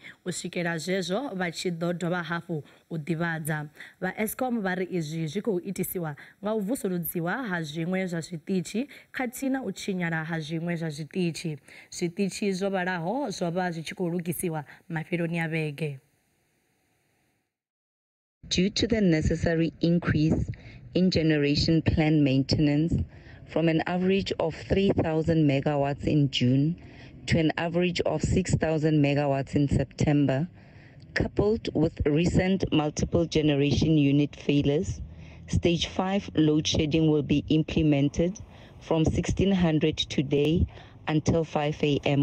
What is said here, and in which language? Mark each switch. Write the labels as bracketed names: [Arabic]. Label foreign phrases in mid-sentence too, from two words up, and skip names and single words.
[Venda] U swikela zwezwo vha tshi ḓo dovha hafhu u ḓivhadza. Vha Eskom vha ri izwi zwi khou itisiwa nga u vusuludziwa ha zwiṅwe zwa zwiṱitshi khathihi na u tshinyala ha zwiṅwe zwa zwiṱitshi. Zwiṱitshi zwo vhalaho zwo vha zwi tshi khou lugisiwa mafheloni a vhege. [English] Due to the necessary increase in generation plan maintenance from an average of 3,000 megawatts in June to an average of 6,000 megawatts in September, coupled with recent multiple generation unit failures, Stage 5 load shedding will be implemented from 1600 today until 5 a.m.